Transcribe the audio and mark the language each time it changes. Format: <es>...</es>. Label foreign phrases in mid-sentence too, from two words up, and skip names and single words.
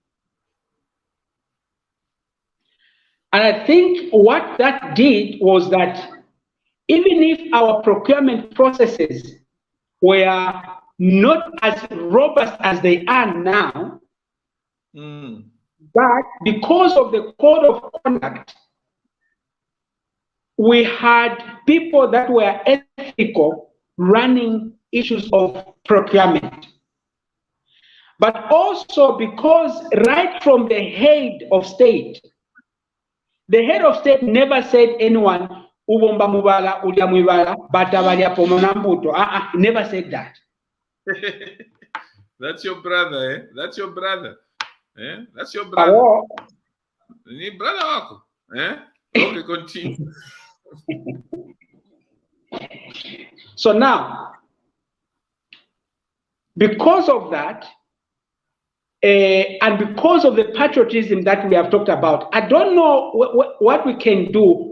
<en>And I think what that did was that even if our procurement processes were not as robust as they are now, but because of the code of conduct, we had people that were ethical running issues of procurement. But also because right from the head of state never said anyone,</en> <bem>ubomba mubala, ulia mwibala, batabalia pomona mbuto.</bem> <en>Never said that. That's your brother, eh? That's your brother. Eh? That's your brother.</en> <ny>Ni brother wako.</ny> <en>Eh? Okay, continue. So now, because of that, and because of the patriotism that we have talked about, I don't know what we can do.</en>